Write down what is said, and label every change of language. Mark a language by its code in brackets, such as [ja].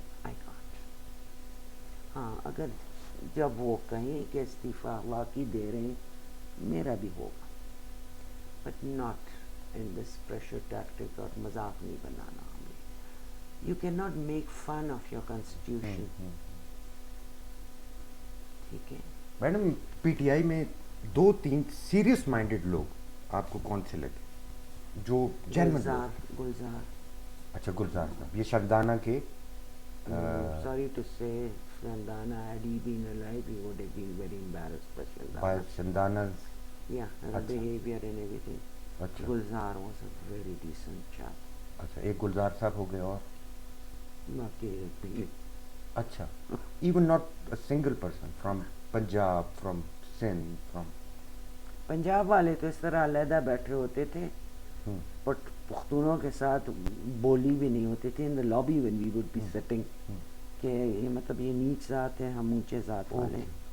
[en] I can't. [ur] ہاں, اگر جب وہ کہیں کہ استعفا واقعی دے رہے ہیں, میرا بھی ہوگا, [en] but not in this pressure tactic [ur] اور مذاق نہیں بنانا ہمیں. [en] You cannot make fun of your constitution. [ur] ٹھیک ہے. میڈم, پی ٹی آئی میں 2-3 سیریس مائنڈیڈ لوگ آپ کو کون سے لگے جو گلزار. اچھا, گلزار صاحب, یہ شردانہ کے. [en] Sorry to say, Shandana, had he been alive, he would have been very embarrassed by Shandana. By Shandana's. Yeah, her behavior and everything. [ur] اچھا. [en] Gulzar was a very decent chap. [ur] اچھا, ایک گلزار صاحب ہو گئے, اور باقی [en] اچھا, even not a single person from Punjab, from Sindh, from. [ur] Punjab والے تو اس طرح علیحدہ بیٹھے ہوتے تھے, بٹ پختونوں کے ساتھ بولی بھی نہیں ہوتی تھی. [en] in the lobby when we would be sitting, [ur] کہ یہ مطلب یہ نیچ ذات ہے, ہم اونچے ذات والے.